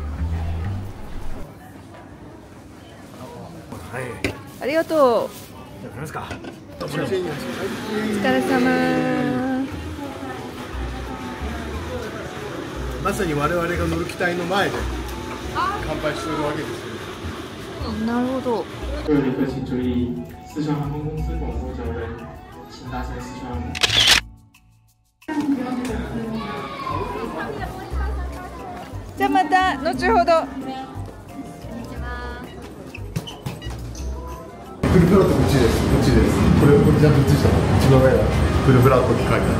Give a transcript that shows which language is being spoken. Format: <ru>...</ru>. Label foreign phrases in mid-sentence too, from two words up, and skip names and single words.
<ja>ありがとう。お疲れ様。まさに我々が乗る機体の前で乾杯しているわけですよ。なるほど。</ja> <zh>各位旅客请注意，四川航空公司广播脚人，请搭乘四川航空。</zh> <ja>じゃあまた後ほど。フルフラットこっちです。こっちです。これちゃんと映したの。一番上だ。フルフラットって書いてある。</ja>